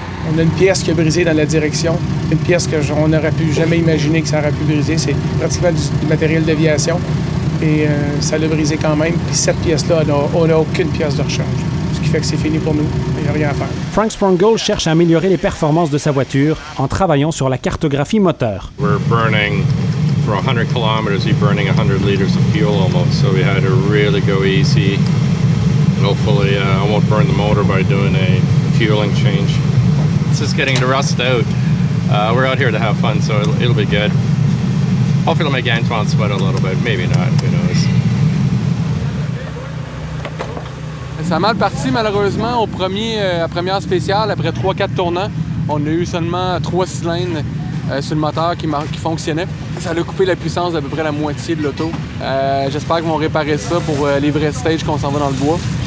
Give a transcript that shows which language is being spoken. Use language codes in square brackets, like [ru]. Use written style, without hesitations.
[fr] On a une pièce qui a brisé dans la direction, une pièce qu'on n'aurait pu jamais imaginer que ça aurait pu briser. C'est pratiquement du matériel d'aviation et ça l'a brisé quand même. Puis cette pièce-là, on n'a aucune pièce de rechange, ce qui fait que c'est fini pour nous. Il n'y a rien à faire. Frank Sprongel cherche à améliorer les performances de sa voiture en travaillant sur la cartographie moteur. [en] We're burning, for 100 kilometers, we're burning 100 liters of fuel almost, so we had to really go easy. Hopefully, I won't burn the motor by doing a fueling change. It's just getting the rust out. We're out here to have fun, so it'll be good. Hopefully, it'll make Antoine sweat a little bit. Maybe not. Who knows? [fr] Ça a mal parti, malheureusement, à première spéciale. Après 3-4 tournants, on a eu seulement 3 cylindres sur le moteur qui fonctionnait. Ça a coupé la puissance d'à peu près la moitié de l'auto. J'espère qu'ils vont réparer ça pour les vrais stages qu'on s'en va dans le bois.